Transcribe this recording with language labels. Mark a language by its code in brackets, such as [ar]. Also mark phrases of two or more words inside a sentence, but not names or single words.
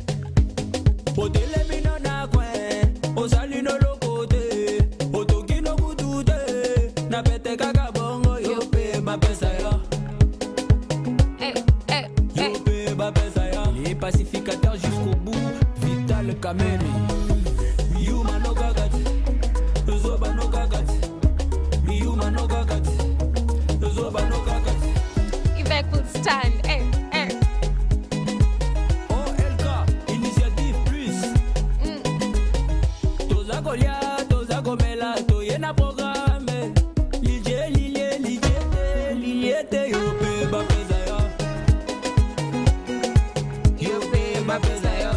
[fr] Les pacificateurs jusqu'au bout, Vital Kameni. [ln] Yuma no gagati, Zoba no gagati. Yuma no gagati, Zoba no gagati. [en] If I could stand, [ln] OLK, Initiative Plus. Toza Golia, Toza Gomela, Toyena programme. Liliete, Yope, Bapezaya. Yope, Bapezaya.